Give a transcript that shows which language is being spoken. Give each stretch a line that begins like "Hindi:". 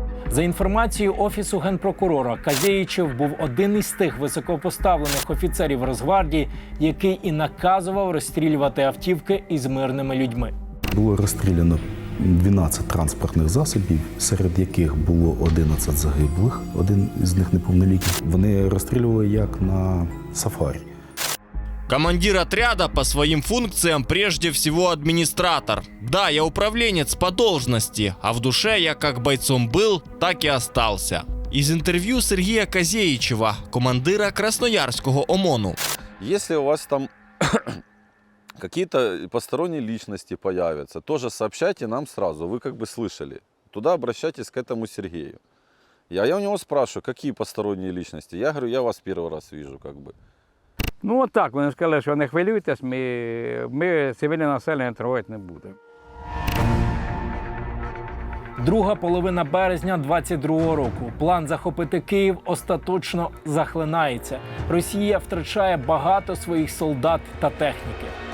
Ukrainian: За інформацією Офісу Генпрокурора, Козєїчев був один із тих високопоставлених офіцерів Росгвардії, який і наказував розстрілювати автівки із мирними людьми. Було розстріляно 12 транспортних засобів, серед яких було 11 загиблих, один із них неповнолітній. Вони розстрілювали як на сафарі.
Russian: Командир отряда по своим функциям прежде всего администратор. Да, я управленец по должности, а в душе я как бойцом был, так и остался. Из интервью Сергея Козєїчева, командира Красноярского ОМОНу. Если у вас там какие-то посторонние личности появятся, тоже сообщайте нам сразу, вы как бы слышали. Туда обращайтесь к этому Сергею. Я у него спрашиваю, какие посторонние личности? Я говорю, я вас первый раз вижу, как бы.
Ukrainian: Ну от так, вони сказали, що не хвилюйтесь, ми цивільне населення тривати не будемо. Друга половина березня 22-го року. План захопити Київ остаточно захлинається. Росія втрачає багато своїх солдат та техніки.